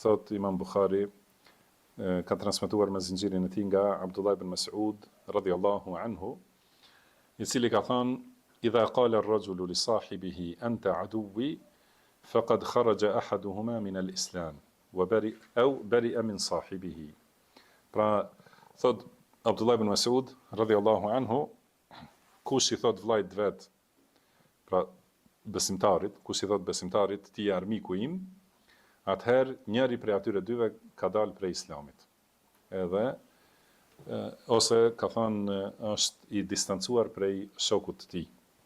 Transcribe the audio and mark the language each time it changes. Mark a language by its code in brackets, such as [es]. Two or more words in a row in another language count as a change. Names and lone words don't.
[sq] thot Imam Bukhari, ka transmetuar me zinxhirin e tij nga Abdullah ibn Mas'ud [ar] رضي الله عنه, [sq] i cili ka thënë: [ar] "إذا قال الرجل لصاحبه أنت عدوي فقد خرج أحدهما من الإسلام وبرئ من صاحبه." [sq] Pra, thot Abdullah ibn Mas'ud [ar] رضي الله عنه, [sq] kush i thot vllajt vet, pra besimtarit, kush i thot besimtarit ti je armiku im, atëherë njëri prej atyre dyve ka dalë prej islamit. Edhe ose ka thënë është i distancuar prej shokut të tij.